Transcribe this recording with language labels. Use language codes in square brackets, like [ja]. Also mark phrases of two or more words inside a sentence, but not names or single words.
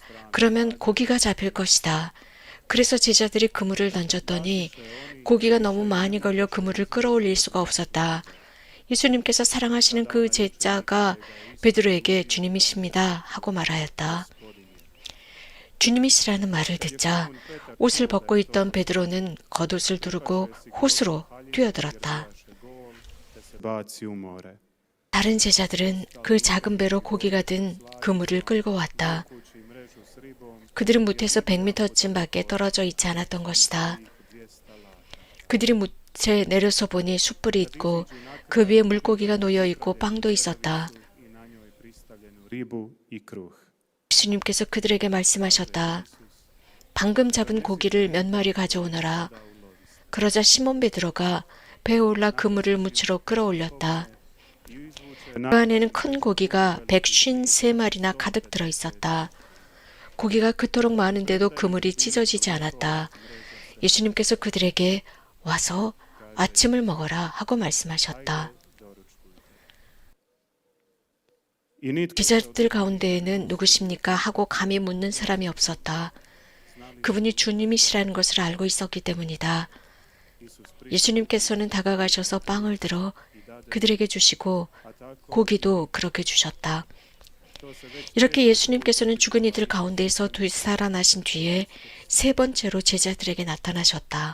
[ko] 그러면 고기가 잡힐 것이다. 그래서 제자들이 그물을 던졌더니 고기가 너무 많이 걸려 그물을 끌어올릴 수가 없었다. 예수님께서 사랑하시는 그 제자가 베드로에게 주님이십니다 하고 말하였다. 주님이시라는 말을 듣자 옷을 벗고 있던 베드로는 겉옷을 두르고 호수로 뛰어들었다. [hr] te se baci u more. [ko] 다른 제자들은 그 작은 배로 고기가 든 그물을 끌고 왔다. [hr] Kući mrežu s ribom, [ko] 그들은 무태에서 100m쯤 밖에 떨어져 있지 않았던 것이다. [hr] 200 lađa. [ko] 그들이 무태에 내려서 보니 숯불이 있고 그 위에 물고기가 놓여 있고 빵도 있었다. [hr] I na njoj pristavljenu ribu i kruh. [ko] 예수님께서 그들에게 말씀하셨다. 방금 잡은 고기를 몇 마리 가져오너라. 그러자 시몬 베드로가 배에 올라 그물을 무치로 끌어올렸다. 그 안에는 큰 고기가 153마리나 가득 들어 있었다. 고기가 그토록 많은데도 그물이 찢어지지 않았다. 예수님께서 그들에게 와서 아침을 먹어라 하고 말씀하셨다. [hr] I nitko [ko] 제자들 가운데에는 누구십니까 하고 감히 묻는 사람이 없었다. 그분이 주님이시라는 것을 알고 있었기 때문이다. 예수님께서는 다가가셔서 빵을 들어 그들에게 주시고 고기도 그렇게 주셨다. 이렇게 예수님께서는 죽은 이들 가운데에서 되살아나신 뒤에 세 번째로 제자들에게 나타나셨다.